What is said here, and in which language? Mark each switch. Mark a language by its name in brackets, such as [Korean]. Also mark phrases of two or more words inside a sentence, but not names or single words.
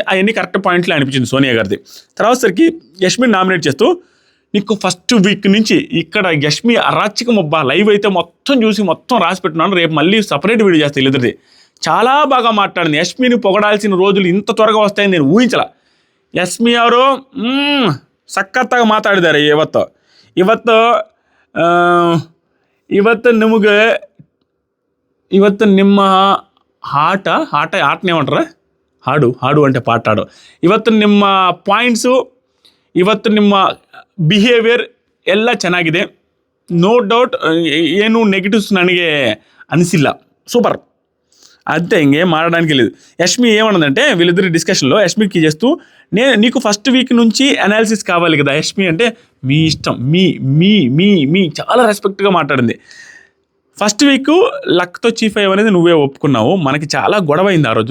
[Telugu] అవన్నీ కరెక్ట్ పాయింట్లే అనిపించింది సోనియా గారిది. తర్వాత సరికి యష్మిని నామినేట్ చేస్తూ నీకు [English] first week [Telugu] నుంచి ఇక్కడ యష్మి అరాచకం అబ్బా, లైవ్ అయితే మొత్తం చూసి మొత్తం రాసి పెట్టున్నాను, రేపు మళ్ళీ [English] separate video [Telugu] చేస్తాను వీళ్ళిద్దరిది. చాలా బాగా మాట్లాడింది. యష్మిని పొగడాల్సిన రోజులు ఇంత త్వరగా వస్తాయని నేను ఊహించలా. [Kannada] ಯಸ್ಮಿ ಅವರು ಸಖತ್ತಾಗಿ ಮಾತಾಡಿದ್ದಾರೆ ಇವತ್ತು ನಿಮಗೆ ನಿಮ್ಮ ಆಟನೇమంటారా ಹಾಡು అంటే ಪಾಠಾಡು ಇವತ್ತು ನಿಮ್ಮ ಪಾಯಿಂಟ್ಸು ಇವತ್ತು ನಿಮ್ಮ ಬಿಹೇವಿಯರ್ ಎಲ್ಲ ಚೆನ್ನಾಗಿದೆ. [English] No doubt, [Kannada] ಏನು ನೆಗೆಟಿವ್ಸ್ ನನಗೆ ಅನಿಸಿಲ್ಲ. [Telugu] సూపర్ అంతే, ఇంకేం మాట్లాడడానికి లేదు. యష్మి ఏమన్నదంటే వీళ్ళిద్దరి డిస్కషన్లో యష్మికి చేస్తూ నీకు [English] first week [Telugu] నుంచి అనాలిసిస్ కావాలి కదా యష్మి అంటే, మీ ఇష్టం, మీ చాలా రెస్పెక్ట్గా మాట్లాడింది. [English] first week [Telugu] లక్తో చీఫ్ అయ్యనేది నువ్వే ఒప్పుకున్నావు, మనకి చాలా గొడవ అయింది ఆ రోజు.